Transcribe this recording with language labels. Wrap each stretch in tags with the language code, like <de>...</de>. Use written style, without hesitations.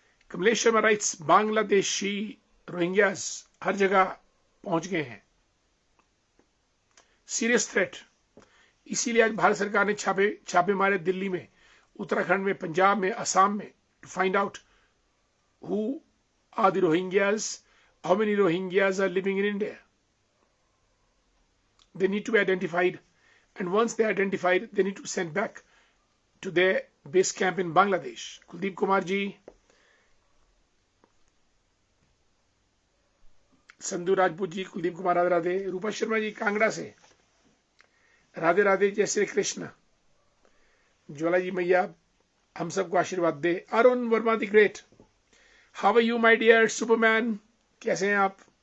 <hi>Kamlesh Sharma rights, Bangladeshi Rohingyas हर जगह पहुंच गए हैं, सीरियस थ्रेट। इसीलिए आज भारत सरकार ने छापे मारे दिल्ली में, उत्तराखंड में, पंजाब में, असम में,</hi> <en>To find out who are the Rohingyas, how many Rohingyas are living in India. They need to be identified, and once they are identified, they need to send back to their base camp in Bangladesh.</en> <hi>Kuldeep Kumar ji, Sandhu Rajput ji, Kuldeep Kumar Radhe Radhe. रूपा शर्मा जी कांगड़ा से, राधे राधे, जय श्री कृष्ण। ज्वाला जी मैया हम सबको आशीर्वाद दे। Arun Verma the great,</hi> <en>how are you my dear superman,</en> <hi>कैसे हैं आप?</hi>